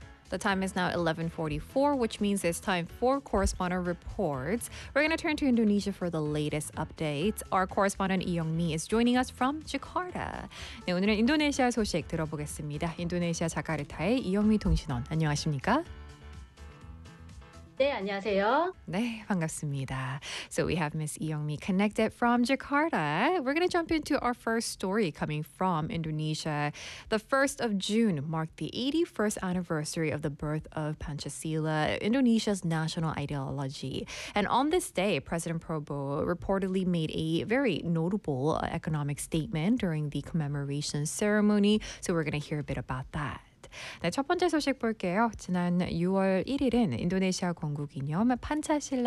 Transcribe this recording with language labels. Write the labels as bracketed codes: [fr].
[en] The time is now 11:44, which means it's time for correspondent reports. We're going to turn to Indonesia for the latest updates. Our correspondent Lee Young-mi is joining us from Jakarta. [ko] 네, 오늘은 인도네시아 소식 들어보겠습니다. 인도네시아 자카르타의 이영미 통신원, 안녕하십니까? 네, 안녕하세요. 네, 반갑습니다. [en] So we have Ms. Lee Young-mi connected from Jakarta. We're going to jump into our first story coming from Indonesia. The 1st of June marked the 81st anniversary of the birth of Pancasila, Indonesia's national ideology. And on this day, President Prabowo reportedly made a very notable economic statement during the commemoration ceremony. So we're going to hear a bit about that. [ko] 네, 첫 번째 소식 볼게요. 지난 6월 1일은 인도네시아 건국 기념 판차실라